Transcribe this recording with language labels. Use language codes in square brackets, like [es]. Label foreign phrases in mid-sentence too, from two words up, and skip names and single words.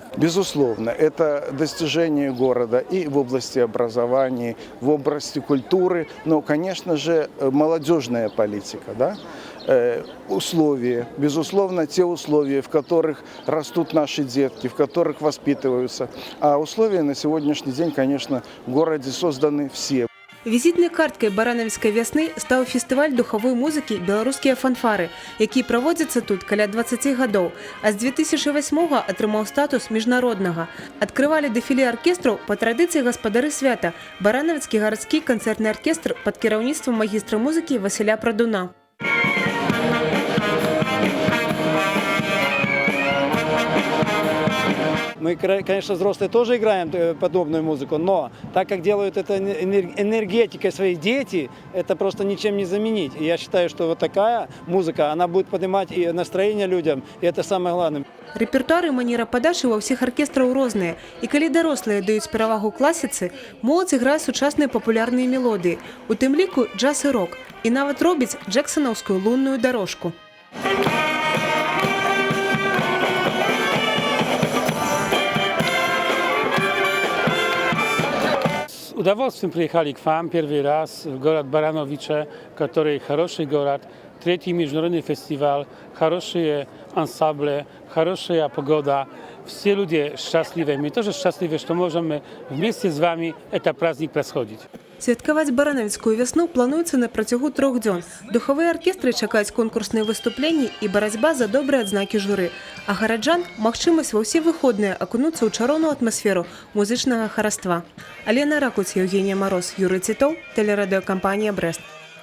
[ru] Безусловно, это достижение города и в области образования, в области культуры, но, конечно же, молодежная политика, да? Условия, безусловно, те условия, в которых растут наши детки, в которых воспитываются. А условия на сегодняшний день, конечно, в городе созданы все. [be] Візітнай карткай барановіцкай вясны стаў фестываль духавой музыкі «Беларускія фанфары», які праводзіцца тут каля 20 гадоў, а з 2008-го атрымаў статус міжнароднага. Адкрывалі дэфіле аркестраў па традыцыі гаспадары свята Барановіцкі гарадскі канцэртны аркестр пад кіраўніцтвам магістра музыкі Васіля Прадуна. [ru] Мы, конечно, взрослые тоже играем подобную музыку, но так как делают это энергетикой свои дети, это просто ничем не заменить. И я считаю, что вот такая музыка, она будет поднимать и настроение людям, и это самое главное. [be] Рэпертуар і манера падачы ва ўсіх аркестраў розныя. І калі дарослыя даюць перавагу класіцы, моладзь іграе сучасныя папулярныя мелодыі, у тым ліку джаз і рок, і нават робіць джэксанаўскую лунную дарожку. [ru] С удовольствием приехали к вам первый раз в город Барановичи, который хороший город, 3-й международный фестиваль, хорошие ансамбли, хорошая погода. Все люди счастливы. Мы тоже счастливы, что можем вместе с вами этот праздник происходить. [be] Святкаваць барановіцкую вясну плануецца на працягу 3 дзён. Духавыя аркестры чакаюць конкурсныя выступленні і барацьба за добрыя адзнакі журы. А гараджан магчымасць ва ўсе выходныя акунуцца ў чароўную атмасферу музычнага хараства. [ru] Алена Ракуць, Евгения Мороз, Юрий Титов, телерадиокомпания «Брест».